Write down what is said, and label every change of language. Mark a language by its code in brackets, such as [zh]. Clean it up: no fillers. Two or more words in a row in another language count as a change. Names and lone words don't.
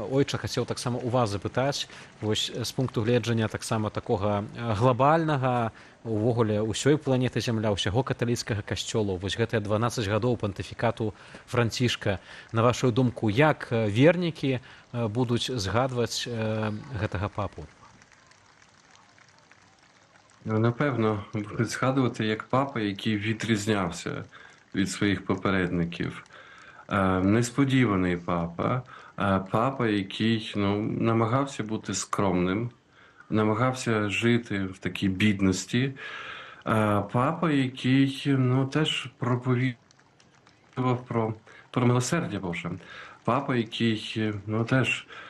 [be] Ойча хацеў таксама у вас запытаць, вось з пункту гледжання таксама такога глобальнага, увогуле ўсёй планеты Зямля, ўсяго каталіцкага касцёла, вось гэтыя 12 гадоў пантыфікату Францішка, на вашу думку, як вернікі будуць згадваць гэтага папу? [uk] Напевно, будуть згадувати як папа, який відрізнявся від своїх попередників. Несподіваний папа, папа, який намагався бути скромним, намагався жити в такій бідності, папа, який теж проповідував про милосердя Боже, папа, який теж